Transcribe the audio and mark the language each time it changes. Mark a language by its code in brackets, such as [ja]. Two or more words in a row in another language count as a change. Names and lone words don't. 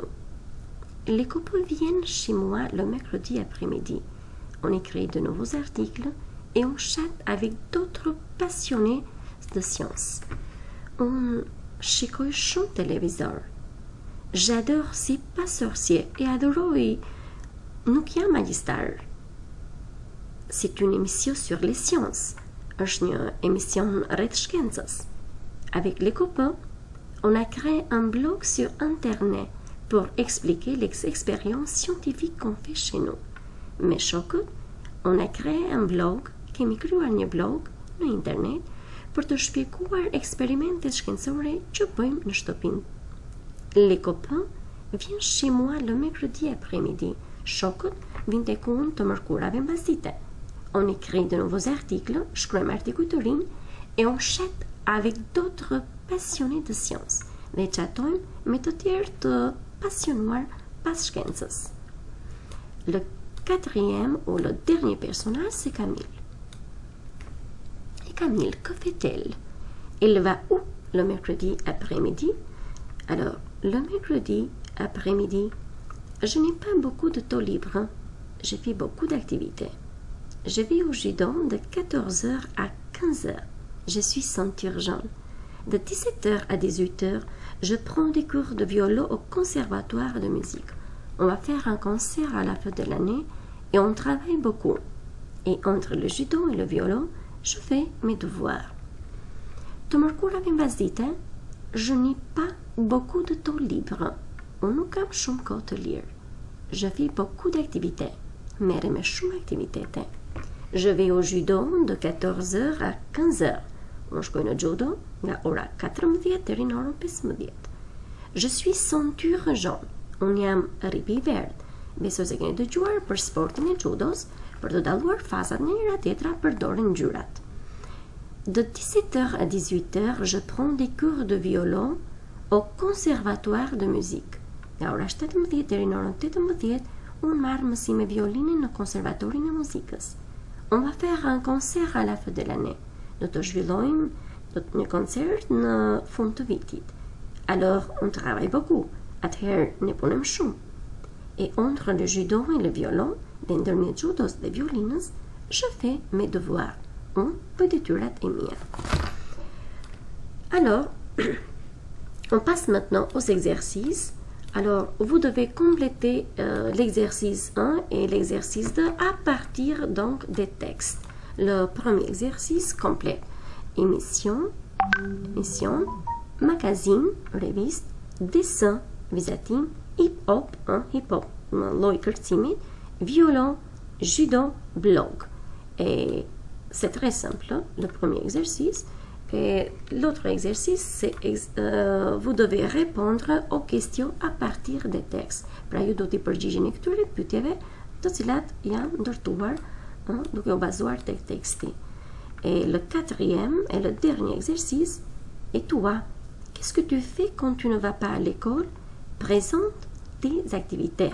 [fr] Les copains viennent chez moi le mercredi après-midi. On écrit de nouveaux articles et on chatte avec d'autres passionnés de sciences. [sq] On shikoj shumë televizor. [fr] J'adore C'est pas sorcier et [sq] adoroj Nuk jam magjistar. [fr] C'est une émission sur les sciences. [sq] Është një émission rreth shkencës. [fr] Avec les copains, on a créé un blog sur Internet pour expliquer les expériences scientifiques qu'on fait chez nous. [sq] Me shokët, [fr] on a créé un blog, [sq] kemi krijuar një blog në internet për të shpjeguar eksperimentet shkencore që bëjmë në shtëpinë. [fr] Les copains viennent chez moi le mercredi après-midi. [sq] Shokët vinë tek unë të mërkurave mbasdite. [fr] On écrit de nouveaux articles, [sq] shkruajmë artikuj të rinj [fr] et on chatte avec d'autres passionnés de sciences. [sq] Dhe chatojmë me të tjerë të passionuar pas shkencës. [fr] Le quatrième ou le dernier personnage, c'est Camille. Et Camille, que fait-elle? Elle va où le mercredi après-midi? Alors, le mercredi après-midi, je n'ai pas beaucoup de temps libre. Je fais beaucoup d'activités. Je vais au judo de 14h à 15h. Je suis ceinture jaune. De 17h à 18h, je prends des cours de violon au conservatoire de musique. On va faire un concert à la fin de l'année et on travaille beaucoup. Et entre le judo et le violon, je fais mes devoirs. [sq] Të mërkurave mbasdite, [fr] je n'ai pas beaucoup de temps libre. [sq] Unë nuk kam shumë kohë të lirë. [fr] Je fais beaucoup d'activités. [sq] Merrem me shumë aktivitete. [fr] Je vais au judo de 14h à 15h. [sq] Unë shkoj në judo nga ora 14 deri në orën 15. [fr] Je suis ceinture jaune. [sq] Unë jam ripi i verdh. Besoj se keni dëgjuar për sportin e judos, për të dalluar fazat në njëra tjetra përdoren ngjyrat. [fr] De 17h à 18h, je prends des cours de violon au conservatoire de musique. [sq] Nga ora 17 deri në orën 18, unë marr mësime violine në konservatorin e muzikës. [fr] On va faire un concert à la fin de l'année. [sq] Do të zhvillojmë një koncert në fund të vitit. [fr] Alors, on travaille beaucoup. [sq] Atëherë ne punojmë shumë. [fr] Et entre le judo et le violon, [sq] dhe ndërmjet judos dhe violinës, [fr] je fais mes devoirs. [sq] Unë bëj detyrat e mia. [fr] Alors, on passe maintenant aux exercices. Alors, vous devez compléter l'exercice 1 et l'exercice 2 à partir donc des textes. Le premier exercice complète émission, magazine, reviste, dessin, [sq] vizatim, hip-hop, lloj kërcimit, [fr] violon, judo, blog. Et c'est très simple, le premier exercice. Et l'autre exercice, c'est vous devez répondre aux questions à partir des textes. [sq] Pra ju do t'i përgjigjeni këtyre pyetjeve, të cilat janë ndërtuar duke u bazuar tek teksti. [fr] Et le quatrième et le dernier exercice, et toi, qu'est-ce que tu fais quand tu ne vas pas à l'école? Présente tes activités.